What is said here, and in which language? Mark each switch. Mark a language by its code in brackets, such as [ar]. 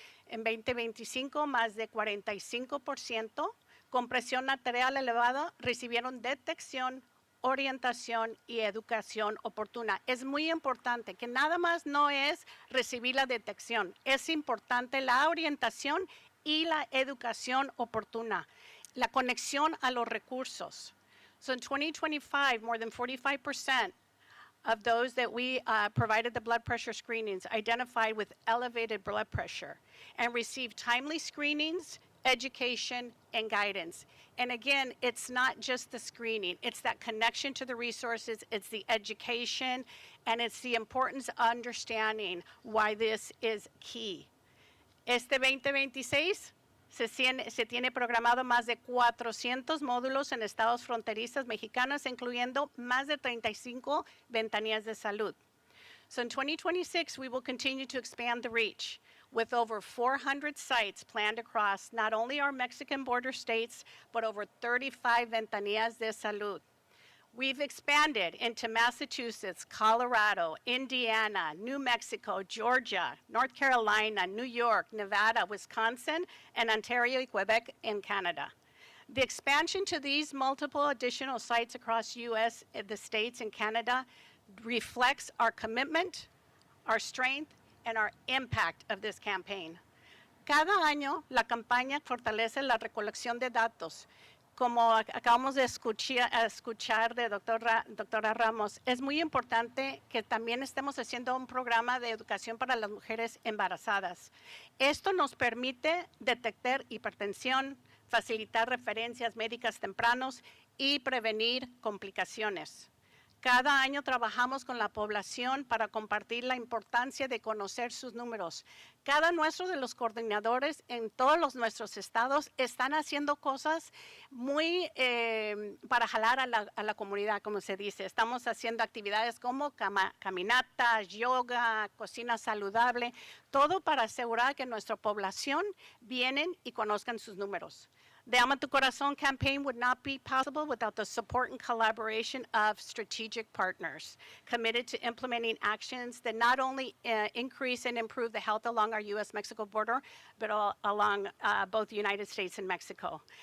[es] En 2025, más de 45% con presión arterial elevada recibieron detección, orientación y educación oportuna. Es muy importante que nada más no es recibir la detección, es importante la orientación y la educación oportuna, la conexión a los recursos. [en] So in 2025, more than 45% of those that we provided the blood pressure screenings identified with elevated blood pressure and received timely screenings, education, and guidance. And again, it's not just the screening, it's that connection to the resources, it's the education, and it's the importance of understanding why this is key. [es] Este 2026 se tiene programado más de 400 módulos en estados fronterizos mexicanos, incluyendo más de 35 ventanillas de salud. [en] So in 2026, we will continue to expand the reach, with over 400 sites planned across not only our Mexican border states, but over 35 ventanillas de salud. We've expanded into Massachusetts, Colorado, Indiana, New Mexico, Georgia, North Carolina, New York, Nevada, Wisconsin, and Ontario and Quebec in Canada. The expansion to these multiple additional sites across U.S., the states, and Canada reflects our commitment, our strength, and our impact of this campaign. [es] Cada año, la campaña fortalece la recolección de datos. Como acabamos de escuchar de doctora Ramos, es muy importante que también estemos haciendo un programa de educación para las mujeres embarazadas. Esto nos permite detectar hipertensión, facilitar referencias médicas tempranos y prevenir complicaciones. Cada año trabajamos con la población para compartir la importancia de conocer sus números. Cada nuestro de los coordinadores en todos nuestros estados están haciendo cosas muy para jalar a la comunidad, como se dice. Estamos haciendo actividades como caminatas, yoga, cocina saludable, todo para asegurar que nuestra población vienen y conozcan sus números. [en] The Ama Tu Corazón campaign would not be possible without the support and collaboration of strategic partners committed to implementing actions that not only increase and improve the health along our U.S.-Mexico border, but along both the United States and Mexico.